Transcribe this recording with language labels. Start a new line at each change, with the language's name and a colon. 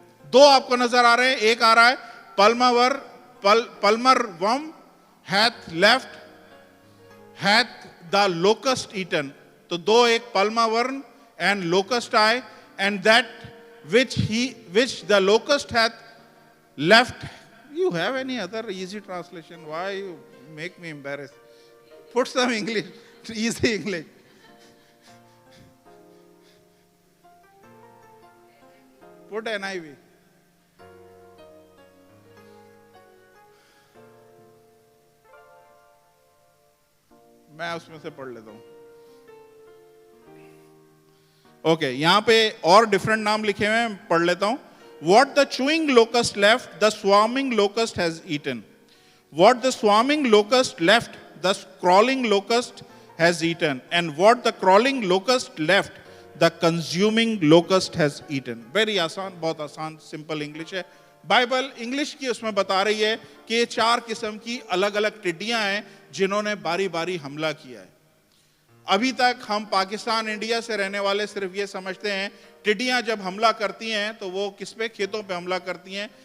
Hindi: दो आपको नजर आ रहे हैं, एक आ रहा है पल्मर worm
English: hath left hath the locust eaten।
Hindi: तो दो, एक
English: Palmerworm and locust आए, and that which the locust hath left। You have any other easy translation? Why you make me embarrassed? Put some English, easy English. Put NIV.
Hindi: मैं उसमें से पढ़ लेता हूं। ओके, यहां पे और डिफरेंट नाम लिखे हुए हैं, पढ़ लेता हूं।
English: What the chewing locust left, the swarming locust has eaten. What the swarming locust left, the crawling locust has eaten. And what the crawling locust left, the consuming locust has eaten।
Hindi: Very आसान, बहुत आसान, simple English है। Bible English की उसमें बता रही है कि ये 4 किस्म की अलग अलग टिड्डियां हैं जिन्होंने बारी बारी हमला किया है। अभी तक हम पाकिस्तान इंडिया से रहने वाले सिर्फ ये समझते हैं टिड्डियां जब हमला करती हैं तो वो किस पे, खेतों पे हमला करती हैं।